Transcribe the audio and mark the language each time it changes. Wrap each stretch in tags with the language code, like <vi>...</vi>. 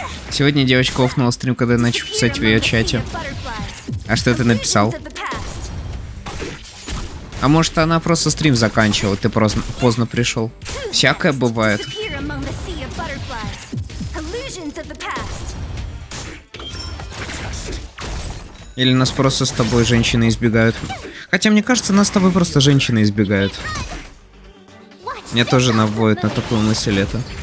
<ru>Сегодня девочка офнула стрим, когда я начал писать в ее чате. А что ты написал? А может, она просто стрим заканчивала, ты поздно пришел. Всякое бывает.</ru> <en>Disappear among the sea of butterflies. Illusions of the past.</en> <ru>Или нас просто с тобой женщины избегают. Хотя, мне кажется, нас с тобой просто женщины избегают. Меня тоже наводит на такую мысль это.</ru>